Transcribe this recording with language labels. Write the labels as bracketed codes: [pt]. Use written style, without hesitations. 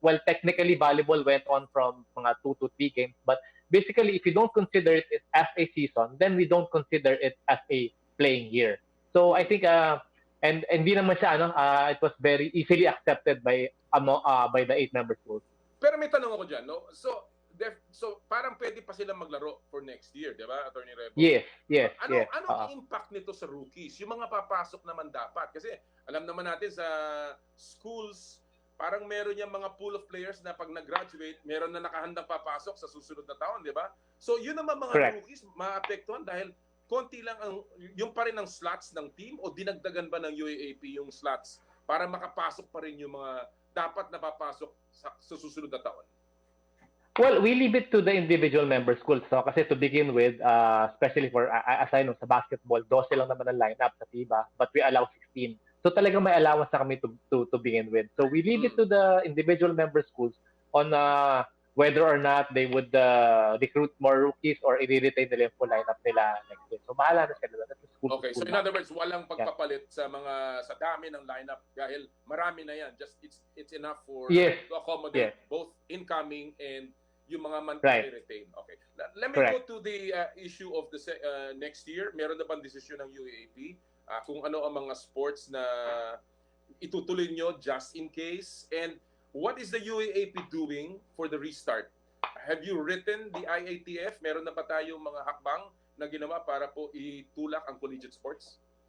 [en] Well, technically volleyball went on from mga 2 to 3 games, but basically if you don't consider it as a season, then we don't consider it as a playing year. So I think and [tl] hindi naman siya [en] it was very easily accepted by the 8-member schools. [tl] Pero may tanong ako diyan, no? So parang pwede pa sila maglaro [en] for next year, [tl] di ba, Attorney Rebo? [en] Yes. [tl] Anong impact nito sa rookies? Yung mga papasok naman dapat. Kasi alam naman natin sa schools, parang meron yung mga [en] pool of players [tl] na pag nag-graduate, meron na nakahandang papasok sa susunod na taon, di ba? So yun naman mga [en] Correct. [tl] rookies, maapektuhan dahil konti lang yung pa rin ang slots ng team o dinagdagan ba ng UAAP yung slots para makapasok pa rin yung mga dapat na papasok sa susunod na taon? [en] Well, we leave it to the individual member schools. So, kasi to begin with, especially for, as I know, sa basketball, [tl] 12 lang naman ang lineup sa FIBA, [en] but we allow 16. [tl] So, talagang may allowance na kami [en] to begin with. So, we leave it to the individual member schools on whether or not they would recruit more rookies or [tl] i-retain nila yung full lineup nila [en] next year. [tl] So, bahala na sila. [en] That's school. Okay, so in other words, [tl] walang pagpapalit sa dami ng lineup dahil marami na yan. [en] Just it's enough for to accommodate both incoming and [tl] yung mga monthly retain. [en] Okay. Let me go to the issue of the next year. [tl] Meron na bang desisyon ng UAAP kung ano ang mga sports na itutuloy nyo just in case? [en] And what is the UAAP doing for the restart? Have you written the IATF? [tl] Meron na ba tayong mga hakbang na ginawa para po itulak ang collegiate sports?